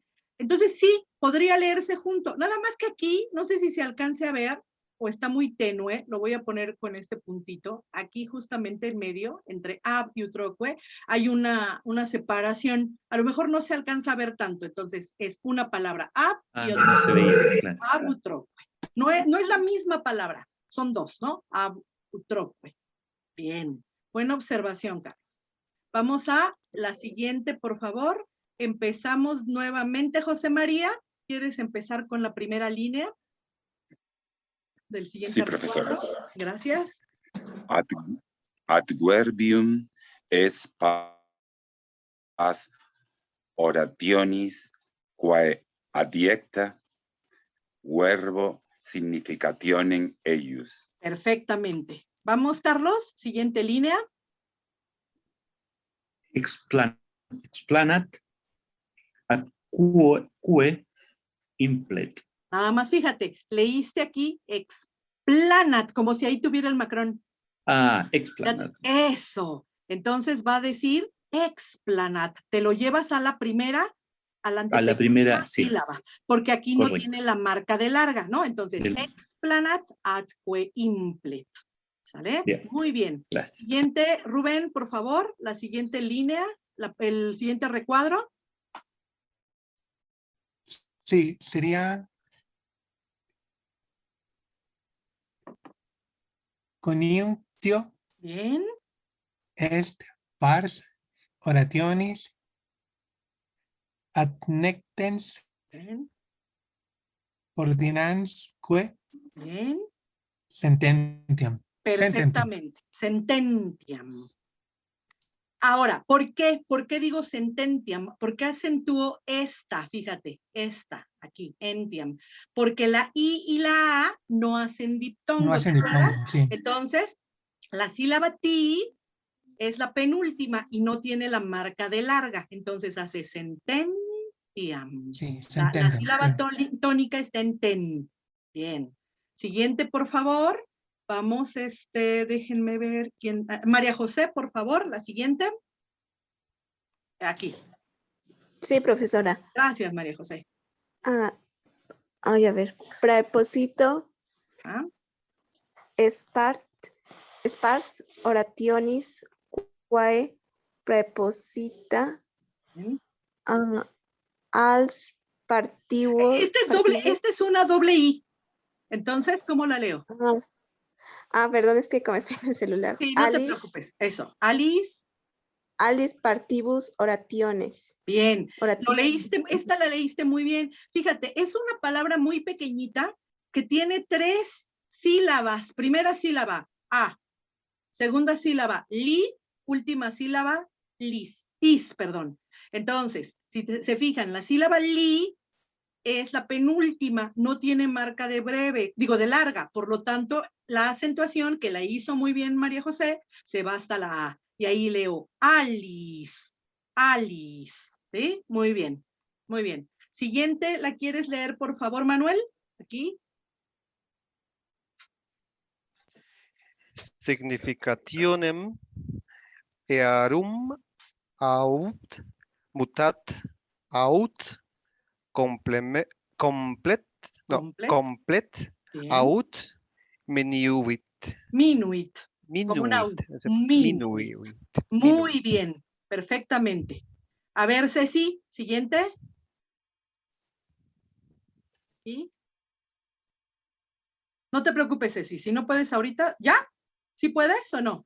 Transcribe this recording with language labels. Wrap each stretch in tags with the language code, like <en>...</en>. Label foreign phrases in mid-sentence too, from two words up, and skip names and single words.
<es>Entonces sí, podría leerse junto. Nada más que aquí, no sé si se alcance a ver, o está muy tenue, lo voy a poner con este puntito. Aquí justamente en medio, entre ab y utroque, hay una separación. A lo mejor no se alcanza a ver tanto, entonces es una palabra ab y otra. No se veía, claro.</es> <la>Ab, utroque.</la> <es>No es la misma palabra, son 2, ¿no?</es> <la>Ab, utroque.</la> <es>Bien, buena observación, Carlos. Vamos a la siguiente, por favor. Empezamos nuevamente, José María. ¿Quieres empezar con la primera línea del siguiente? Sí, profesora. Gracias.</es> <la>Adverbium es pas orationis quae adiecta verbo significationem eius.</la> <es>Perfectamente. Vamos, Carlos. Siguiente línea.</es> <la>Explanat atque implet.</la> <es>Nada más fíjate, leíste aquí explanat, como si ahí tuviera el macrón. Explanat. Eso. Entonces va a decir explanat. Te lo llevas a la primera, a la primera sílaba, porque aquí no tiene la marca de larga, ¿no? Entonces,</es> <la>explanat atque implet.</la> <es>¿Sale? Bien. Muy bien. Gracias. Siguiente, Rubén, por favor, la siguiente línea, el siguiente recuadro. Sí, sería coniunctio. Bien.</es> <la>Est pars orationis adnectens ordinansque sententiam.</la> <es>Perfectamente. Sententiam. Ahora, ¿por qué? ¿Por qué digo sententiam? ¿Por qué acentúo esta? Fíjate, esta, aquí, entiam. Porque la I y la A no hacen diptongo. No hacen diptongo, sí. Entonces, la sílaba ti es la penúltima y no tiene la marca de larga. Entonces hace sententiam. Sí, La sílaba tónica está en ten. Bien. Siguiente, por favor. Vamos, déjenme ver quién. María José, por favor, la siguiente. Aquí. Sí, profesora. Gracias, María José. A ver.</es> <la>Preposito. Spars orationis quae preposita als partibus.</la> <es>Esta es una doble I. Entonces, ¿cómo la leo? Perdón, es que como estoy en el celular. Sí, no te preocupes. Eso. Alice.</es> <la>alis partibus orationes.</la> <es>Bien, Orationes. lo leíste, esta la leíste muy bien. Fíjate, es una palabra muy pequeñita que tiene 3 sílabas. Primera sílaba, a. Segunda sílaba, li. Última sílaba, lis. Is, perdón. Entonces, si se fijan, la sílaba li es la penúltima, no tiene marca de breve, digo de larga, por lo tanto, la acentuación que la hizo muy bien María José, se va hasta la A, y ahí leo Alice, Alice, ¿sí? Muy bien, muy bien. Siguiente, ¿la quieres leer, por favor, Manuel? Aquí.</es> <la>Significationem earum aut mutat aut complet</la> <es>Bien.</es> <la>aut minuit.</la> <es>Minuit. Como una U. Minuit. Muy bien, perfectamente. A ver, Ceci, siguiente. ¿Sí? No te preocupes, Ceci, si no puedes ahorita, ¿ya? ¿Sí puedes o no?</es>